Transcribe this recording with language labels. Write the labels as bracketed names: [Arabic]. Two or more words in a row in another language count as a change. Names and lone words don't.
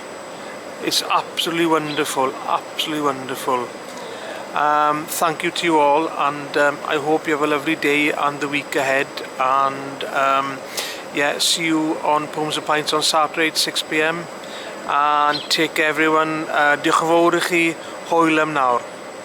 [English] It's absolutely wonderful, absolutely wonderful. Thank you to you all, and I hope you have a lovely day and the week ahead. And yeah, see you on Poems and Pints on Saturday at 6 p.m. And take care everyone. [Welsh] Diolch yn fawr i chi. Hwyl am nawr.